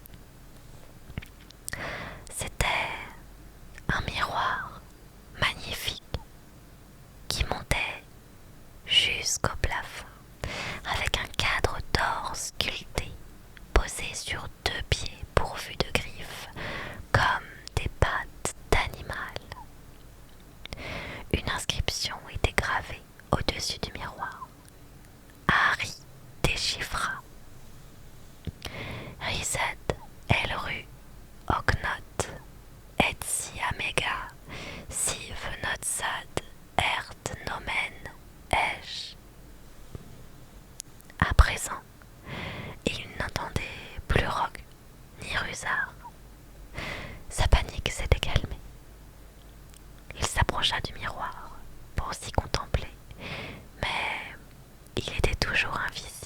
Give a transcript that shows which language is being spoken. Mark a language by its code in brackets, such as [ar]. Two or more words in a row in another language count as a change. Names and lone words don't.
[fr] C'était un miroir magnifique qui montait jusqu'au plafond avec un cadre d'or sculpté posé sur deux pieds pourvus de griffes comme des pattes d'animal. Une inscription était gravée au-dessus du miroir. Harry déchiffra: Rised Elru Ognot Etsi Amega Siv Notsad Ert Nomen Ej. À présent, il n'entendait plus Rogue ni Rusard. Sa panique s'était calmée. Il s'approcha du miroir pour s'y contempler, mais il était toujours invisible.